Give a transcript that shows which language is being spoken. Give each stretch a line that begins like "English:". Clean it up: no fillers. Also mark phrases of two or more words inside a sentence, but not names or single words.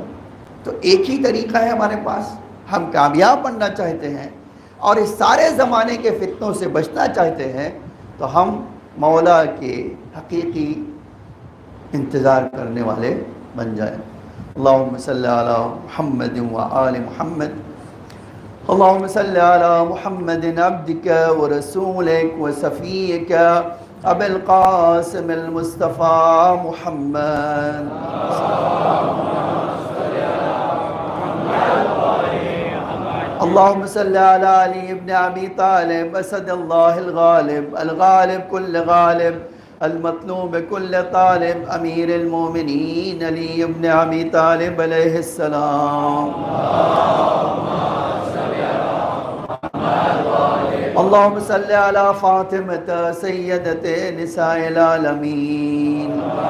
Urdu: تو ایک ہی طریقہ ہے ہمارے پاس، ہم کامیاب بننا چاہتے ہیں اور اس سارے زمانے کے فتنوں سے بچنا چاہتے ہیں، تو ہم مولا کے حقیقی انتظار کرنے والے بن جائیں۔
Arabic: اللہم صلی علی محمد و آل محمد، اللہم صلی علی محمد عبدک و رسولک و صفیک ابی القاسم المصطفیٰ محمد۔ اللہم صلی علی علی ابن ابی طالب اسد اللہ الغالب، الغالب کل غالب، المطلوب کل طالب، امیر المومنین علی ابن ابی طالب علیہ السلام۔ اللہم صلی علی فاطمۃ سیدۃ نساء العالمین۔